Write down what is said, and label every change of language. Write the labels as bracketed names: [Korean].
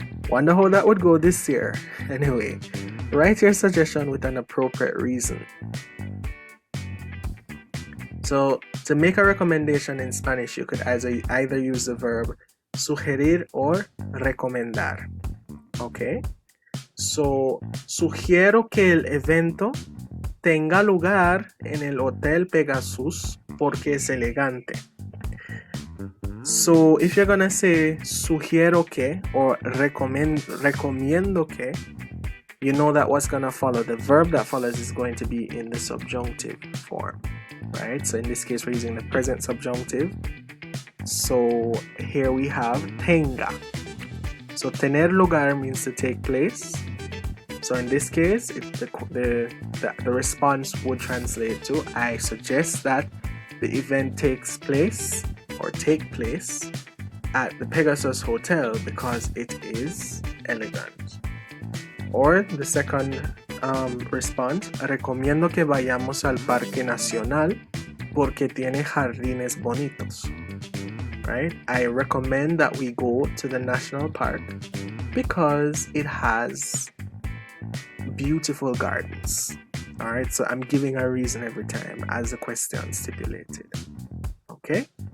[English] Wonder how that would go this year. Anyway, write your suggestion with an appropriate reason. So, to make a recommendation in Spanish, you could either use the verb sugerir or recomendar. Okay? [Spanish] So, sugiero que el evento tenga lugar en el Hotel Pegasus porque es elegante. [English] So, if you're gonna say sugiero que or recomiendo que, you know that what's gonna follow. The verb that follows is going to be in the subjunctive form, right? So in this case, we're using the present subjunctive. So here we have tenga. So tener lugar means to take place. So in this case, the response would translate to I suggest that the event takes place or take place at the Pegasus Hotel because it is elegant. Or the second response, [Spanish] recomiendo que vayamos al Parque Nacional porque tiene jardines bonitos. [English] Right? I recommend that we go to the national park because it has beautiful gardens. Alright, so I'm giving a reason every time as the question stipulated. Okay?